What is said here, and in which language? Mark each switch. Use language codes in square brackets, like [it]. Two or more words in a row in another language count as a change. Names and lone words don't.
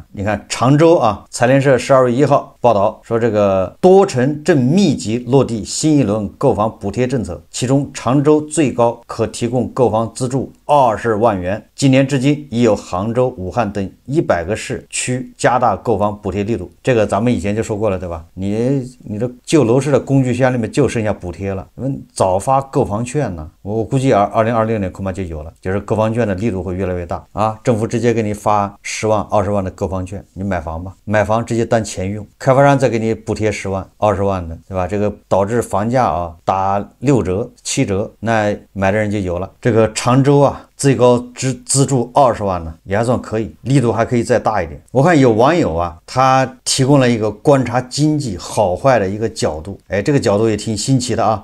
[zh] 你看常州啊，財聯社12月1號報道說，這個多城正密集落地新一輪購房補貼政策，其中常州最高可提供購房資助20萬元。今年至今，已有杭州、武漢等100個市區加大購房補貼力度。這個咱們以前就說過了，對吧？你的救樓市的工具箱裡面就剩下補貼了。早發購房券呢，我估計2026 年恐怕就有了，就是购房券的力度会越来越大啊！政府直接给你发10万、20万的购房券，你買房吧，買房直接当钱用，開發商再給你補貼10萬、20萬的，對吧？這個導致房價啊打6折、7折，那買的人就有了。這個常州啊，最高資助20萬呢，也還算可以，力度還可以再大一點。我看有網友啊，他提供了一個觀察經濟好壞的一個角度，這個角度也挺新奇的啊。